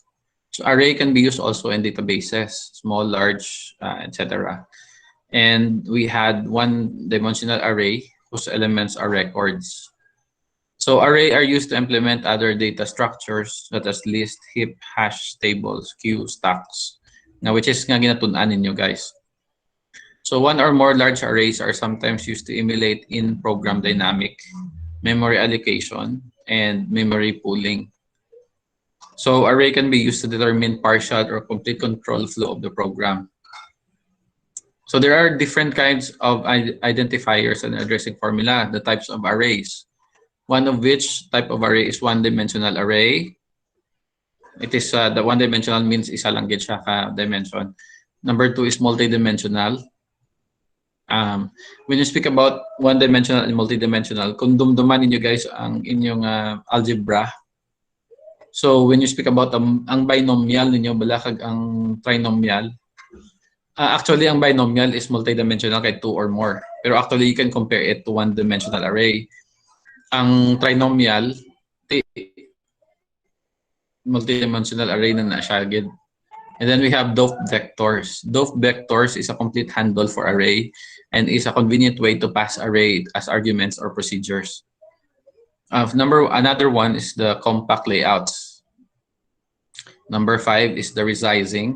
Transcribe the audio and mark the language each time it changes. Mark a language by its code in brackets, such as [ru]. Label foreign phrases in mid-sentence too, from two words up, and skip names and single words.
[en] So array can be used also in databases, small, large, etc. And we had one-dimensional array whose elements are records. So array are used to implement other data structures such as list, heap, hash, tables, queue, stacks. Now, which is [hil] nga ginatun-an ninyo, [en] guys. So one or more large arrays are sometimes used to emulate in-program dynamic, memory allocation, and memory pooling. So array can be used to determine partial or complete control flow of the program. So there are different kinds of identifiers and addressing formula, the types of arrays. One of which type of array is one-dimensional array. It is the one-dimensional means [hil] isa lang gid siya ka dimension. [en] Number two is multi-dimensional. When you speak about one-dimensional and multi-dimensional, [hil] kung dumduman ninyo guys ang inyong algebra, [en] So when you speak about [hil] ang binomial ninyo, balakag ang trinomial. [en] Actually, ang binomial is multidimensional kay 2 or more. Pero actually, you can compare it to one-dimensional array. [hil] Ang trinomial, [en] multidimensional array [hil] na siya. [en] And then we have doped vectors. Doped vectors is a complete handle for array and is a convenient way to pass array as arguments or procedures. Another one is the compact layouts. Number 5 is the resizing.